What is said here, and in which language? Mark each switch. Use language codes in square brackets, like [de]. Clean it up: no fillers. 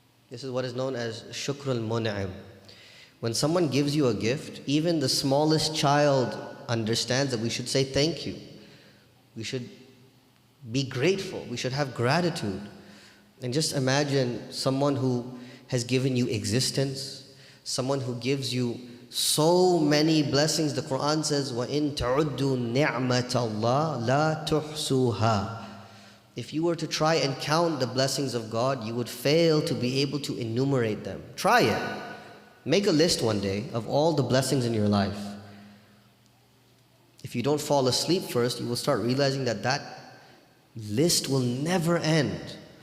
[en] This is what is known as shukr al-mun'im. When someone gives you a gift, even the smallest child understands that we should say thank you. We should be grateful. We should have gratitude. And just imagine someone who has given you existence, someone who gives you so many blessings. The Quran says, [ar] وَإِن تَعُدُّوا نِعْمَةَ اللَّهِ لَا تُحْصُوهَا. [en] If you were to try and count the blessings of God, you would fail to be able to enumerate them. Try it. Make a list one day of all the blessings in your life. If you don't fall asleep first, you will start realizing that that list will never end.